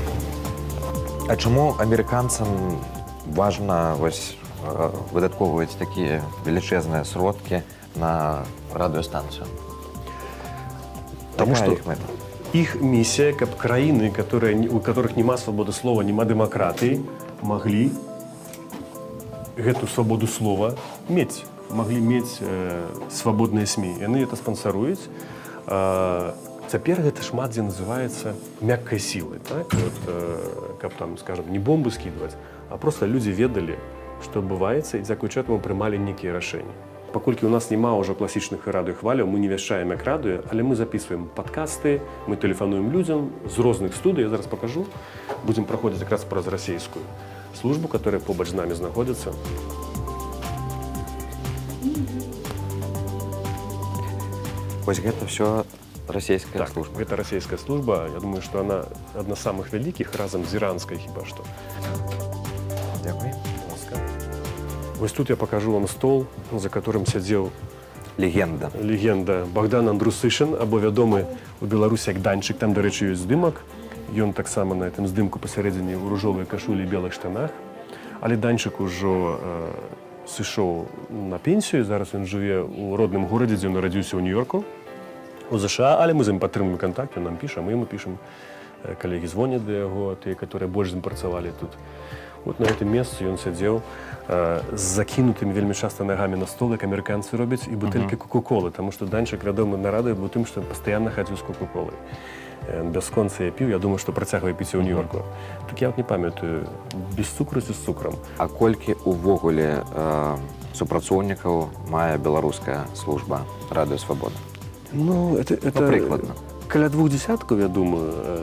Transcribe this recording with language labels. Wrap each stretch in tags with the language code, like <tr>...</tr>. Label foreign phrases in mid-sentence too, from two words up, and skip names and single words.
<be>А чаму амерыканцам важна вось выдаткоўваць такія велічэзныя сродкі на радыёстанцыю?</be> <ru>Потому что их миссия, как краины, у которых нема свободы слова, нема демократии, могли эту свободу слова иметь. Могли иметь свободные СМИ. И они это спонсоруют. Теперь это шмат, где называется мягкой силой. Так? Вот, как там, скажем, не бомбы скидывать, а просто люди ведали, что</ru> <be>адбываецца, і дзякуючы этому прымалі нейкія рашэнні. Паколькі у нас няма ўжо класічных радыёхваляў, мы не вяшчаем як радыё, але мы записываем падкасты, мы тэлефануем людзям з розных студый, я зараз покажу. Будзем праходзіць якраз праз расійскую службу, которая побач з намі знаходзіцца. Вось гэта ўсё расійская служба. Гэта расійская служба. Я думаю, што она адна з самых вялікіх, разам з іранскай хіба што.</be> <uk>Дякую.</uk> <ru>Вот тут я покажу вам стол, за которым сидел легенда Богдан Андрусышин,</ru> <be>або вядомы у Беларусі як Данчык. Там,</be> <uk>до речі,</uk> <be>ёсць здымак. Ён таксама на этом здымку пасярэдзіне ў ружовай кашулі і белых штанах. Але Данчык ужо сышоў на пенсію. Зараз ён жыве ў родным горадзе, дзе ён нарадзіўся ў Нью-Йорку, у ЗША. Але мы з ім падтрымуем контакт, ён нам піша, мы ему пішам. Калегі звоняць да яго, тыя, которые больш з ім працавалі тут.</be> <ru>Вот на этом месте он сидел с закинутыми вельмі часто ногами на стол, как американцы робят, и бутылки Кока-Колы, потому что Данчик,</ru> <be>вядомы на радыё быў тым,</be> <ru>што постоянно ходил с Кока-Колой. Бясконца я піў, я думаю, што працягвае піць у Нью-Йорку. Так я вот не памятаю, без цукру ці з цукрам. А колькі увогуле супрацоўнікаў мае беларуская служба радыёсвабода? Ну, это</ru> <be>прыкладна. Каля 20, я думаю.</be>